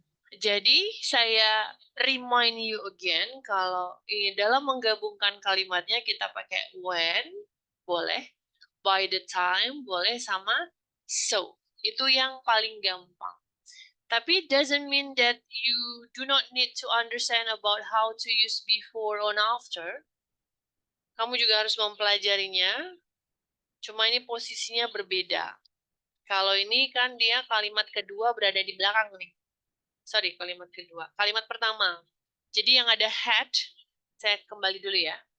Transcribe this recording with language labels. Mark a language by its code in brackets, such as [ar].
[id] Jadi, saya [en] remind you again, [id] kalau dalam menggabungkan kalimatnya kita pakai when, boleh, by the time, boleh, sama so. Itu yang paling gampang. [en] Tapi doesn't mean that you do not need to understand about how to use before or after. [id] Kamu juga harus mempelajarinya. Cuma ini posisinya berbeda. Kalau ini kan dia kalimat kedua berada di belakang nih. Sorry, kalimat kedua. Kalimat pertama. Jadi yang ada had, saya kembali dulu ya.